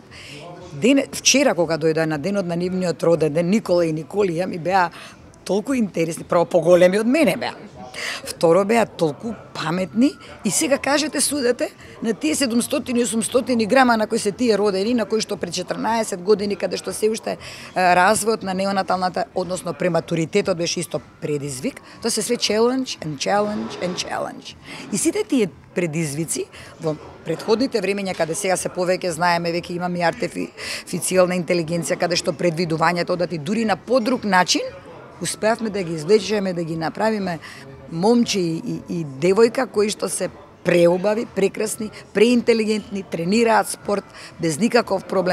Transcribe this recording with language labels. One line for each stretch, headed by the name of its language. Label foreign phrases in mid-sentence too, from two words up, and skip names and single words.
Macedonian: Вчера кога дојдоа на денот на нивниот роден ден, Никола и Николија ми беа толку интересни, прво поголеми од мене беа. Второ беа толку паметни и сега кажете судете на тие 700-800 грама на кои се тие родени, на кои што пред 14 години каде што се уште развојот на неонаталната, односно прематуритетот беше исто предизвик, тоа се све
English: challenge and challenge and challenge.
Macedonian: И сите тие предизвици во претходните времења каде сега се повеќе знаеме, веќе имаме артифицијална интелигенција каде што предвидувањето одат и дури на подруг начин, успеавме да ги извлечеме, да ги направиме момче и девојка кои што се преубави, прекрасни, преинтелигентни, тренираат спорт без никаков проблем.